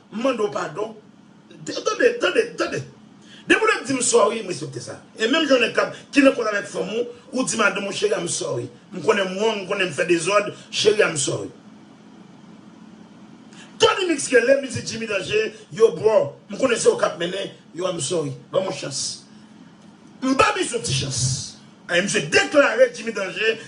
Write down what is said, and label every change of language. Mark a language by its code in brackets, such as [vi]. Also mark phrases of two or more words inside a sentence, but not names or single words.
[ht] Mando padon. De, tande, tande, tande. De moun ap di m sorry, m respekte sa. E menm jounen k ap, ki nan konn avèk fanm ou, ou di madanm, mon chéri, [en] I'm sorry. [ht] M konnen mwen, m konnen m fè dezòd, chéri, [en] I'm sorry. [ht] Tony Mix relèm, li di Jimmy Danje, yo bro, m konnen se yo k ap mennen, [en] yo I'm sorry. [ht] Ba mon chans. M ba mi son ti chans. E msye deklare Jimmy Danje,